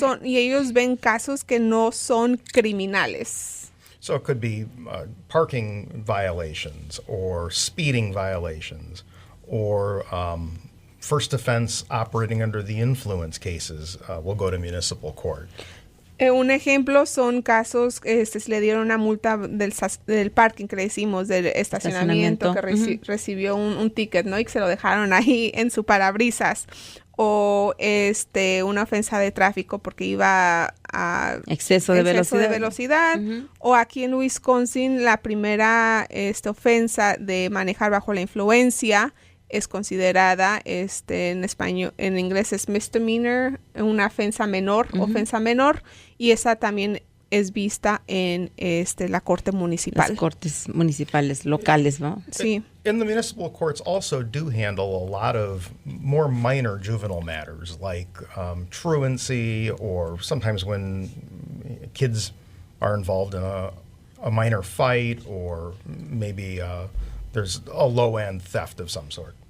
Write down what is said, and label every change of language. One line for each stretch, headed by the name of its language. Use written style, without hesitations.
Spanish: Y ellos ven casos que no son criminales.
English: So it could be parking violations or speeding violations or first offense operating under the influence cases will go to municipal court.
Spanish: Un ejemplo son casos, se le dieron una multa del parking que le decimos, del estacionamiento. Que recibió un ticket, ¿no? Y que se lo dejaron ahí en su parabrisas. O una ofensa de tráfico porque iba a exceso de velocidad. O aquí en Wisconsin la primera ofensa de manejar bajo la influencia es considerada en español, en inglés es misdemeanor, una ofensa menor, y esa también es vista en la corte municipal. Las cortes municipales locales, ¿no? Sí.
English: And the municipal courts also do handle a lot of more minor juvenile matters like truancy, or sometimes when kids are involved in a minor fight, or maybe there's a low-end theft of some sort.